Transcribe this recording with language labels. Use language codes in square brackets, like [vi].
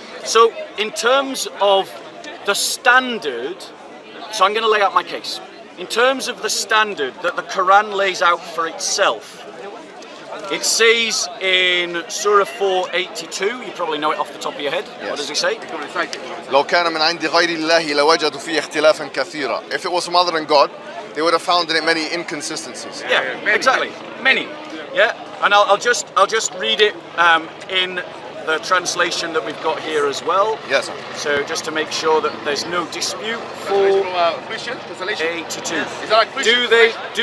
[en] So in terms of the standard, so I'm going to lay out my case. In terms of the standard that the Quran lays out for itself, it says in Surah 482, you probably know it off the top of your head. Yes. What does it say? [ar] لو كان من عند غير الله لوجدوا فيه اختلافا كثيرا. [en] If it was from other than God, they would have found in it many inconsistencies. Yeah, exactly. Many. Yeah, and I'll just read it in the translation that we've got here as well. Yes. So just to make sure that there's no dispute. 482.